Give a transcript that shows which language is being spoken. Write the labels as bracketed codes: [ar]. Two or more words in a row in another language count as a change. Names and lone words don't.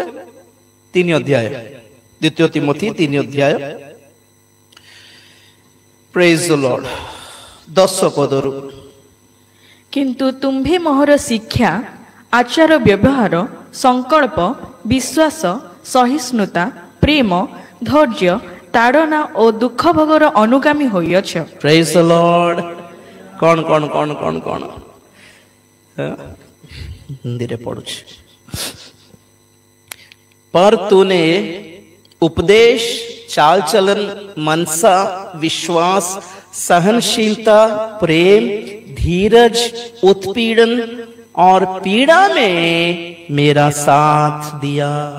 [or] 3 ଅଧ୍ୟାୟ, ଦ୍ୱିତୀୟ ତିମୋଥୀ 3 ଅଧ୍ୟାୟ, [en] praise the Lord, [or] 10 ପଦରୁ। କିନ୍ତୁ ତୁମ୍ଭେ ମୋହର ଶିକ୍ଷା, ଆଚାର ବ୍ୟବହାର, ସଂକଳ୍ପ, ବିଶ୍ୱାସ, ସହିଷ୍ଣୁତା, ପ୍ରେମ, ଧୈର୍ଯ୍ୟ ତାଡ଼ନା ଓ ଦୁଃଖ ଭୋଗର ଅନୁଗାମୀ ହୋଇଅଛ। [en] Praise the Lord. [or] କଣ ହିନ୍ଦୀ ପଢ଼ୁଛ। [hi] पर तूने उपदेश, चाल चलन, मनसा, विश्वास, सहनशीलता, प्रेम, धीरज, उत्पीड़न और पीड़ा में मेरा साथ दिया।